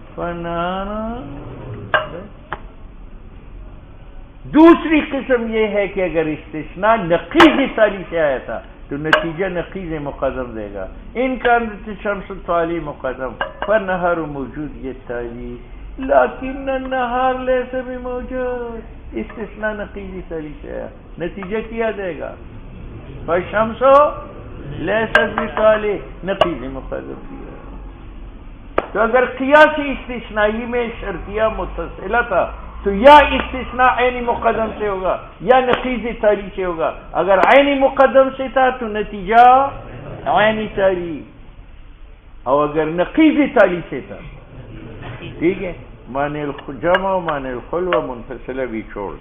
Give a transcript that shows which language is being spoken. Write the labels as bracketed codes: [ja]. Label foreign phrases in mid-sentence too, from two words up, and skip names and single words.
[ur] دوسری قسم یہ ہے کہ اگر استثناء نقیض تالی سے آیا تھا تو نتیجہ نقیض مقدم دے گا. [ar] ان كانت الشمس طالع مقدم فالنهار موجود [ur] یہ تالی. لیکن [ar] النهار لیس بموجود [ur] استثناء نقیض تالی سے آیا، نتیجہ کیا دے گا؟ [ar] فالشمس لیست بطالع [ur] نقیض مقدم کیا. تو اگر قیاس استثنائی میں شرطیہ متصلہ تھا تو یا استثناء عینی مقدم سے ہوگا یا نقیض تالی سے ہوگا. اگر عینی مقدم سے تھا تو نتیجہ عینی تالی، اور اگر نقیض تالی سے تھا ٹھیک ہے [ar] معنی الجمع و معنی الخلوہ [ur] منفصلہ بھی چھوڑ دو.